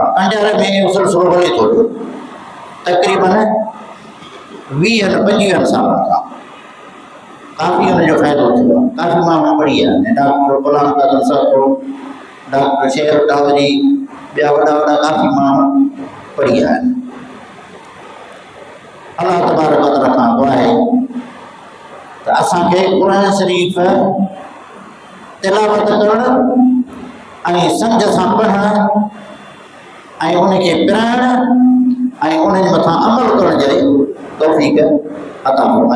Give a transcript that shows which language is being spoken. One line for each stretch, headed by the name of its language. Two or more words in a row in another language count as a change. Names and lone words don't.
Sindhi: अंजारे में इहो सिलसिलो हले थो पियो तक़रीबन 20-25 सालनि खां काफ़ी हुनजो फ़ाइदो थियो आहे। काफ़ी माण्हू पढ़ी विया आहिनि। डॉक्टर गुलाम कादर साहब, डॉक्टर शेर टावरी, ॿिया वॾा वॾा काफ़ी माण्हू पढ़ी विया आहिनि।
Arabic: الله تبارك وتعالى
Sindhi: खां दुआ आहे त असांखे क़ुर शरीफ़ तिलावत करणु ऐं सम्झ सां पढ़णु ऐं उनखे पिराइणु ऐं उन्हनि मथां अमल करण जी तौफ़ीक़ अता फरमाए।